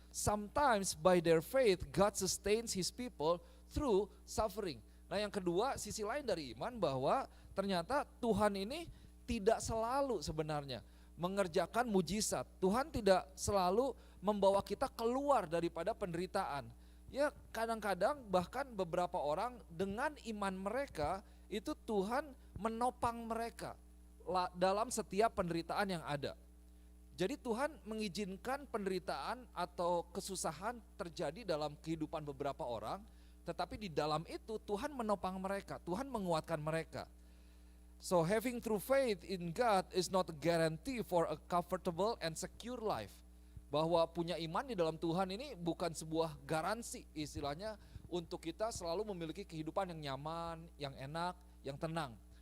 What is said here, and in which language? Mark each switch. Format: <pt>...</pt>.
<en>Sometimes by their faith God sustains His people through suffering.</en> <id>Nah yang kedua, sisi lain dari iman bahwa ternyata Tuhan ini tidak selalu sebenarnya mengerjakan mujizat. Tuhan tidak selalu membawa kita keluar daripada penderitaan. Ya kadang-kadang bahkan beberapa orang dengan iman mereka itu Tuhan menopang mereka dalam setiap penderitaan yang ada. Jadi Tuhan mengizinkan penderitaan atau kesusahan terjadi dalam kehidupan beberapa orang, tetapi di dalam itu Tuhan menopang mereka, Tuhan menguatkan mereka.</id> <en>So having true faith in God is not a guarantee for a comfortable and secure life.</en> <id>Bahwa punya iman di dalam Tuhan ini bukan sebuah garansi istilahnya untuk kita selalu memiliki kehidupan yang nyaman, yang enak, yang tenang.</id>